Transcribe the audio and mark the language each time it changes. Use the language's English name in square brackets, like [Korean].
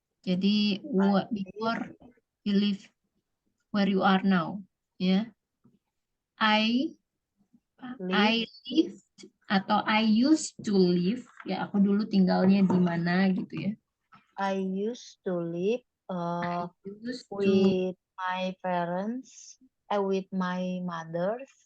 [Indonesian] Jadi [English] before you live where you are now, ya. I lived [Indonesian] atau [English] I used to live, [Indonesian] ya aku dulu tinggalnya di mana gitu ya. [English] I used to live with my parents, with my mothers.